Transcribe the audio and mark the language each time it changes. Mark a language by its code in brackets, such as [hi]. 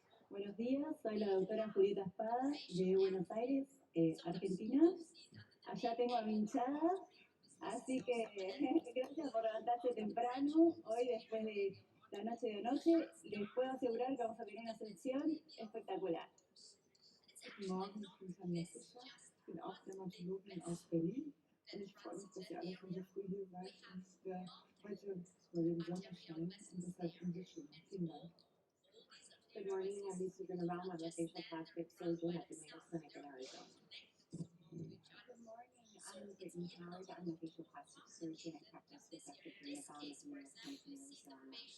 [es] Buenos días, soy la doctora Julieta Espada de Buenos Aires, Argentina. Allá tengo a mi hinchada, así que gracias por levantarse temprano. Hoy, después de la noche de anoche, les puedo asegurar que vamos a tener una sesión espectacular. [de] Guten Morgen, ich bin Tanja Fischer, ich bin auch Dermatologin aus Berlin und ich freue mich, dass ihr alle schon so früh hier seid und wir heute über den Sonnenschein und deshalb umso schöner. Vielen Dank. [en] Good morning, I'm Lisa Gunnabaum. I'm a facial plastic surgeon at the Mayo Clinic in Arizona. Good morning, I'm Brittany Howard. I'm a facial plastic surgeon. I practice with Dr. Gunnabaum at the Mayo Clinic in Arizona.